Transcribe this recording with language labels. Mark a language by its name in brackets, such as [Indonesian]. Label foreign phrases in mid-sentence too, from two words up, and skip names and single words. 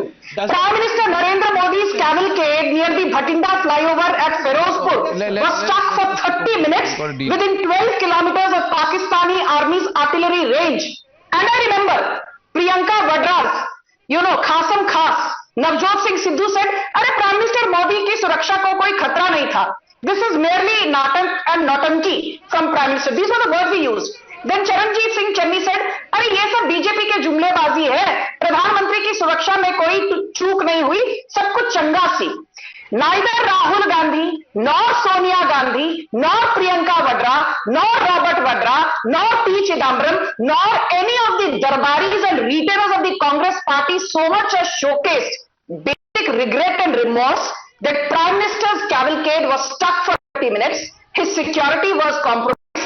[English] Prime Minister Narendra Modi's cabinet flyover at Ferozpur was stuck for 30 minutes within 12 kilometers of Pakistani Army's artillery range. And I remember [Hindi] Priyanka Vadra's, ख़ासम ख़ास, Navjot Singh Sidhu said, "अरे प्राइम मिनिस्टर मोदी की सुरक्षा को कोई ख़तरा नहीं था. [English] This is merely natak and nautanki from Prime Minister." These were the words we used. Then Charanjit Singh Channi said, [Hindi] "अरे ये सब बीजेपी के जुमलेबाजी है, प्रधानमंत्री की सुरक्षा में कोई चूक नहीं हुई, सब कुछ [Punjabi] ਚੰਗਾ ਸੀ." [English] Neither Rahul Gandhi, nor Sonia Gandhi, nor Priyanka Vadra, nor Robert Vadra, nor P. Chidambaram, nor any of the darbaris and retailers of the Congress party so much as showcased basic regret and remorse that Prime Minister's cavalcade was stuck for 30 minutes, his security was compromised.